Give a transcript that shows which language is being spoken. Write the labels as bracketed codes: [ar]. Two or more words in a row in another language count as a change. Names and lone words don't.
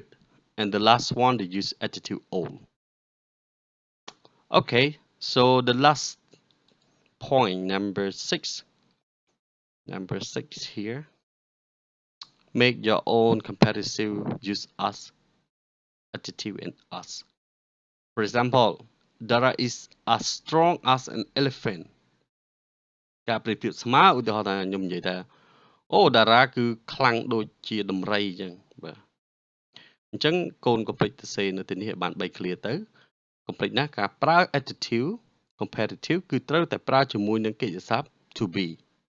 [en] And the last one, they use adjective old. Okay, so the last point, number 6. Number 6 here. Make your own comparative use as, adjective and as. For example, Dara is as strong as an elephant. [km] ការប្រៀបធៀបស្មើឧទាហរណ៍ថាខ្ញុំនិយាយថាអូតារាគឺខ្លាំងដូចជាដំរីអញ្ចឹងបាទអញ្ចឹងកូនកុំភ្លេចទៅសេនៅទីនេះឲ្យបាន3 clear ទៅកុំភ្លេចណាការប្រើ [en] adjective comparative [km] គឺត្រូវតែប្រើជាមួយនឹងកិច្ចសព្ទ [en] to be